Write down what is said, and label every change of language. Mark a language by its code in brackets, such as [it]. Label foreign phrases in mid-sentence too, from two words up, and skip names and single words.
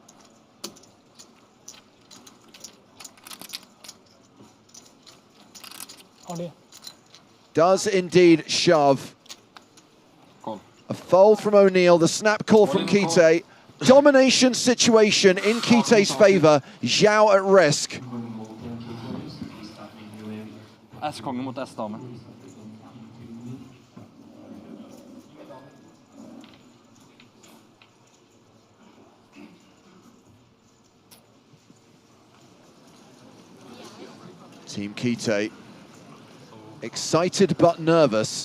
[en] Already. Does indeed shove. A fold from O'Neill, the snap call from Kite. Domination situation in Kite's favor. Zhao at risk. [no] S-kongen mot S-dame. [en] Team Kite. Excited but nervous.